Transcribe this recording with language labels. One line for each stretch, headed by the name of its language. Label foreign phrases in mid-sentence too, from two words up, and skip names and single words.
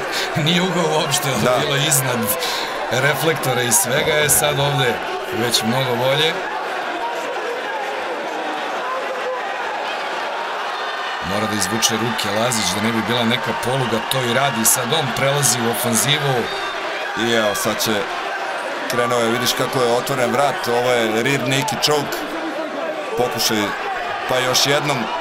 Serbian: Nije ugao uopšte, ovo je bilo iznad reflektora i svega, je sad ovde već mnogo bolje. Mora da izvuče ruke Lazić da ne bi bila neka poluga, to i radi. Sad on prelazi u ofanzivu. I evo, sad će krenuo je, vidiš kako je otvoren vrat, ovo je
English: rear naked choke.
Serbian: Pokušaj, pa još jednom.